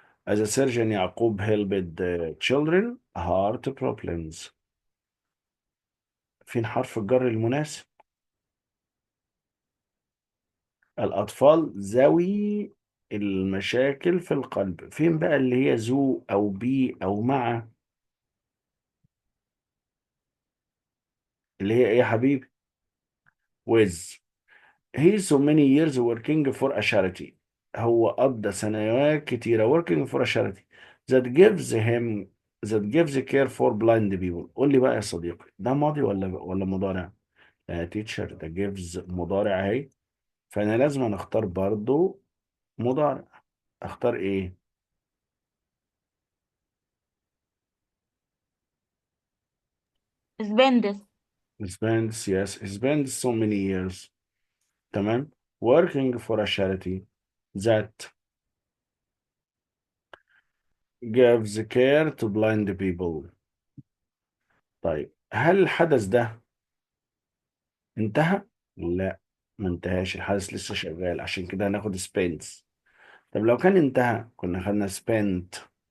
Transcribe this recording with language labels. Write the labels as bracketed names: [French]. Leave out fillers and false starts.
[English] as a surgeon Yaqub helped children heart problems. [Arabic] فين حرف الجر المناسب؟ الأطفال ذوي المشاكل في القلب. فين بقى اللي هي ذو أو بي أو مع؟ اللي هي إيه يا حبيبي؟ with. [English] he so many years working for a charity. [Arabic] هو قضى سنوات كتيرة [English] working for a charity that gives him that gives care for blind people. [Arabic] قول لي بقى يا صديقي ده ماضي ولا مضارع؟ يا تيتشر ده gives مضارع اهي، فأنا لازم أختار برضو مضارع. أختار إيه؟ [English] Spends. spends. yes, spends so many years. [Arabic] تمام. [English] working for a charity that gives care to blind people. [Arabic] طيب هل الحدث ده انتهى؟ لا، ما انتهاش، الحدث لسه شغال، عشان كده هناخد spends. طب لو كان انتهى كنا خدنا spent.